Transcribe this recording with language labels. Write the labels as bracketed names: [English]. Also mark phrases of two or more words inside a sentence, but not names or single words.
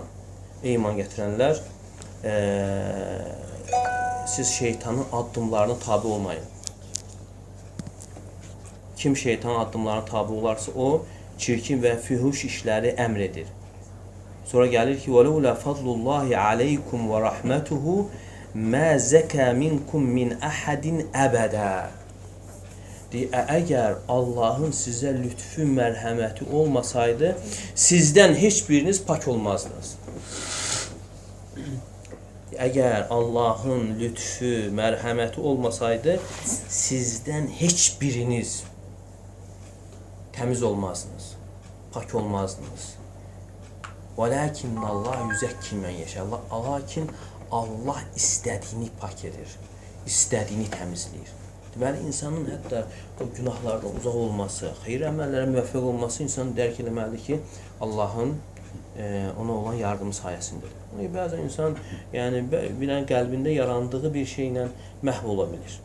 [Azerbaijani] Ey iman gətirənlər, siz şeytanın addımlarına tabi olmayın. Kim şeytanın addımlarına tabi olarsa, o çirkin və fühuş işləri əmr edir. Sonra gəlir ki, [Arabic] وَلَوْلَا فَضْلُ اللّٰهِ عَلَيْكُمْ وَرَحْمَتُهُ ما زكى منكم من أحد أبدا. [Azerbaijani] Əgər Allahın sizə lütfü, mərhəməti olmasaydı, sizdən heç biriniz pak olmazdınız. Əgər Allahın lütfü, mərhəməti olmasaydı, sizdən heç biriniz təmiz olmazdınız, pak olmazdınız. [Arabic] وَلَكِنَّ اللّٰهُ يُزَكِّي مَنْ يَشَاءُ. [Azerbaijani] Lakin Allah istədiyini pak edir, istədiyini təmizləyir. Deməli, insanın hətta o günahlardan uzaq olması, xeyir əməllərə müvəffəq olması insanı dərk eləməlidir ki, Allahın ona olan yardımı sayəsindədir. Bəzən insan bir qəlbində yarandığı bir şeylə məhv ola bilir.